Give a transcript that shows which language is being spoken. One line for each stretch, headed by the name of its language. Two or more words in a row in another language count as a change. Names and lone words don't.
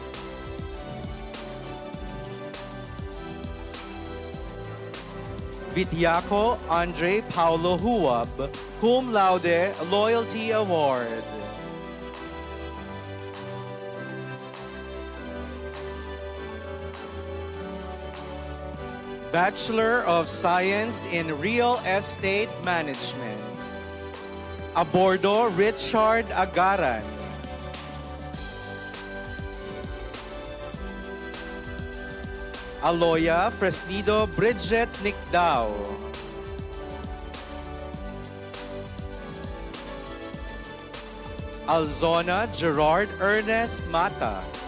English: Vitiaco Andre Paulo Huab, Cum Laude Loyalty Award. Bachelor of Science in Real Estate Management. Abordo Richard Agaran. Aloya Fresnido Bridget Nicdao. Alzona Gerard Ernest Mata.